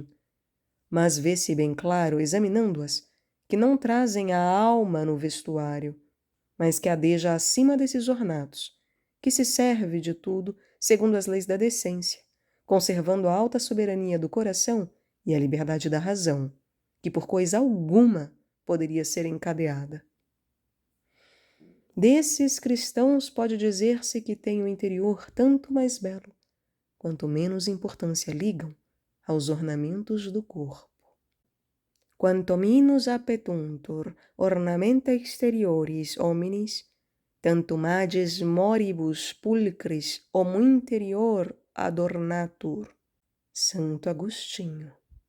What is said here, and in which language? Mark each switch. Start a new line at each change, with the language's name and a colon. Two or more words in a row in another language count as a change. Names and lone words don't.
Portuguese: Mas vê-se bem claro, examinando-as, que não trazem a alma no vestuário, mas que adeja acima desses ornatos, que se serve de tudo segundo as leis da decência, conservando a alta soberania do coração e a liberdade da razão, que por coisa alguma poderia ser encadeada. Desses cristãos pode dizer-se que têm o interior tanto mais belo, quanto menos importância ligam aos ornamentos do corpo.
Latin: Quanto minus appetuntur ornamenta exterioris hominis, tanto magis moribus pulcris homo interior adornatur.
Portuguese: Santo Agostinho.